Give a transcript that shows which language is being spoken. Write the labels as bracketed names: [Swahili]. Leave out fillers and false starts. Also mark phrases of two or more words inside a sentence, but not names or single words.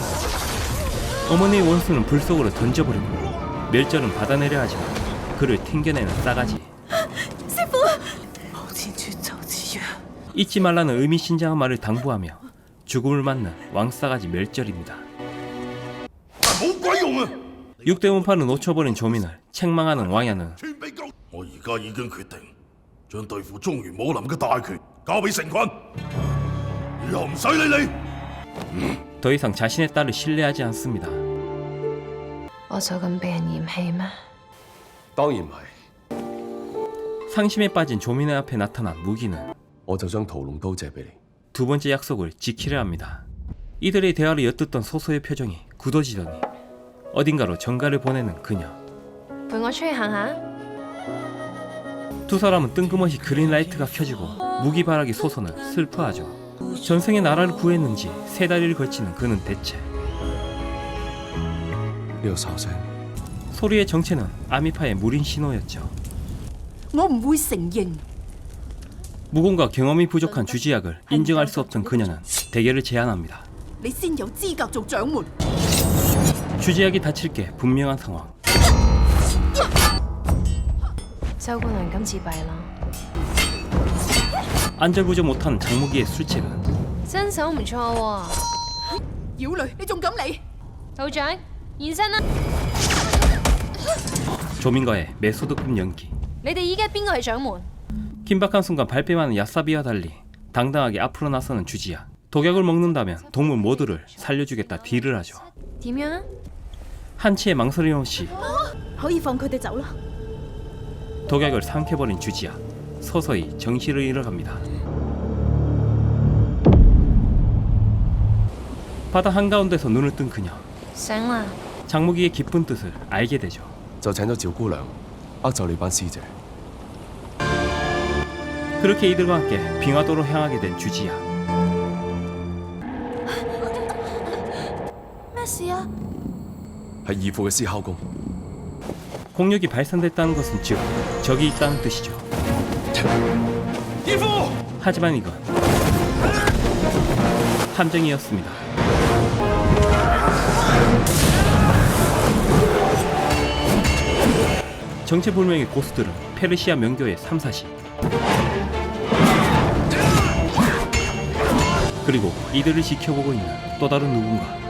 [Korean] 어머니의 원수는 불 속으로 던져버리고 멸절은 받아내려 하지만 그를 튕겨내는 싸가지. 잊지 말라는 의미심장한 말을 당부하며 죽음을 맞는 왕싸가지 멸절입니다. 육대문파는 놓쳐버린 조민을 책망하는 왕야는 [Cantonese] 我而家已經決定將對付中原武林嘅大權交俾成群，以後唔使理你。 [Korean] 더 이상 자신의 딸을 신뢰하지 않습니다. [Cantonese] 我就咁被人嫌棄咩？當然唔係， [Korean] 상심에 빠진 조민의 앞에 나타난 무기는 [Cantonese] 我就將屠龍刀借俾你。 [Korean] 두 번째 약속을 지키려 합니다. 이들의 대화를 엿듣던 소소의 표정이 굳어지더니 어딘가로 전가를 보내는 그녀. [Cantonese] 陪我出去行下。 [Korean] 두 사람은 뜬금없이 그린라이트가 켜지고 무기바라기 소소는 슬퍼하죠. 전생에 나라를 구했는지 세 다리를 걸치는 그는 대체 [Cantonese] 呢個哨聲， [Korean] 소리의 정체는 아미파의 무린 신호였죠. [Cantonese] 我唔會承認。 [Korean] 무공과 경험이 부족한 주지약을 인정할 수 없던 그녀는 대결을 제안합니다. [Cantonese] 你先有資格做掌門。 [Korean] 주지약이 다칠 게 분명한 상황. [Cantonese] 周姑娘今次弊啦， [Korean] 안절부절 못하는 장무기의 술책은 [Cantonese] 身手唔錯喎。妖女，你仲敢嚟？道長現身啦！ [Korean] 조민과의 메소드급 연기. [Cantonese] 你哋依家邊個係掌門？ [Korean] 긴박한 순간 발뺌하는 야사비와 달리 당당하게 앞으로 나서는 주지약. 독약을 먹는다면 동물 모두를 살려주겠다 딜을 하죠. [Cantonese] 點樣啊？ [Korean] 한치의 망설임 없이 [Cantonese] 可以放佢哋走啦。 [Korean] 독약을 삼켜버린 주지약. 서서히 정신을 잃어갑니다. 바다 한가운데서 눈을 뜬 그녀. [Cantonese] 醒啦！ [Korean] 장무기의 깊은 뜻을 알게 되죠. [Cantonese] 就請咗趙姑娘呃走你班師姐。 [Korean] 그렇게 이들과 함께 빙하도로 향하게 된 주지약. [Cantonese] 咩事啊？係義父嘅思考宮。 [Korean] 공력이 발산됐다는 것은 즉 적이 있다는 뜻이죠. 하지만 이건 함정이었습니다. 정체불명의 고수들은 페르시아 명교의 3사시 그리고 이들을 지켜보고 있는 또 다른 누군가.